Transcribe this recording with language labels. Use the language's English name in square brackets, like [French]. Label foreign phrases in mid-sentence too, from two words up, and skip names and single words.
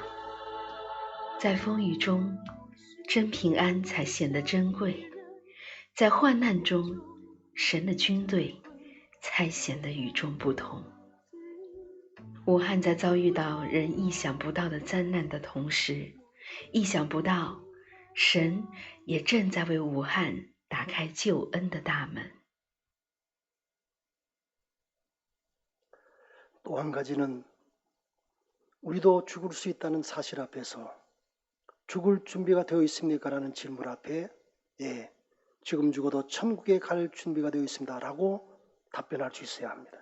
[Chinese] 在风雨中，真平安才显得珍贵；在患难中，神的军队才显得与众不同。武汉在遭遇到人意想不到的灾难的同时，意想不到神也正在为武汉打开救恩的大门。 [Korean] 또 한 가지는 우리도 죽을 수 있다는 사실 앞에서 죽을 준비가 되어 있습니까? 라는 질문 앞에 예, 지금 죽어도 천국에 갈 준비가 되어 있습니다 라고 답변할 수 있어야 합니다.